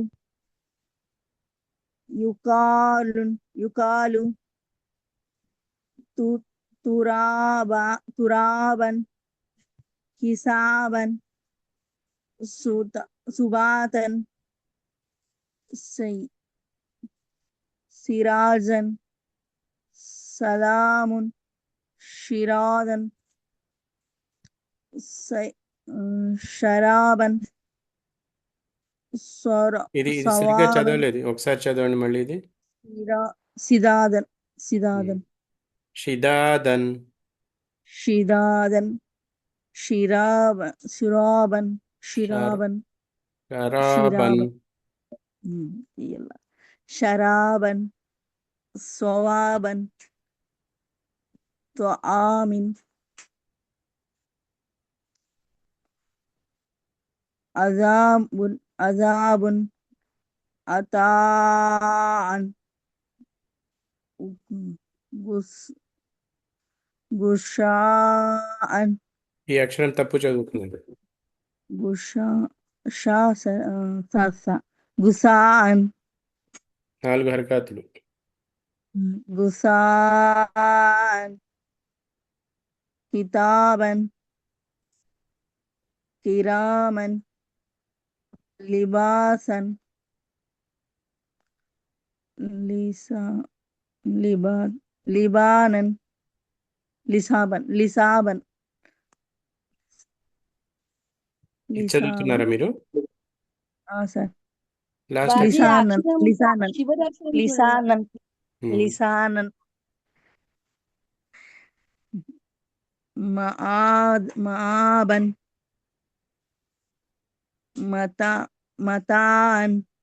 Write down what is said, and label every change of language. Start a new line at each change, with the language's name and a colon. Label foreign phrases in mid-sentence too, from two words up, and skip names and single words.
Arabic: يقال ترابا حسابا سباتا سراجا سلام شرادا شرابا
Telugu: ఇది సరిగ్గా
Arabic: سوابا
Telugu: చదవలేదు, ఒకసారి చదవండి మళ్ళీ. ఇది
Arabic: سدادا షిదాదన్ شدادا شرابا షరాబన్ يلا شرابا صوابا طعام عذاب عطاء غشاء
Telugu: ఈ అక్షరం తప్పు చదువుతున్నది.
Arabic: غساء
Telugu: 4 హరకాతులు.
Arabic: غساء كتابا كراما لباسا لبانا لسابا
Telugu: ఇది చదువుతున్నారా మీరు? సార్ లాస్ట్
Arabic: బాజీ లిసానన్
Telugu: అక్షరం
Arabic: లిసానన్
Telugu: చివరి అక్షరం చూడండి.
Arabic: لسانا لسانا مآبا متاعا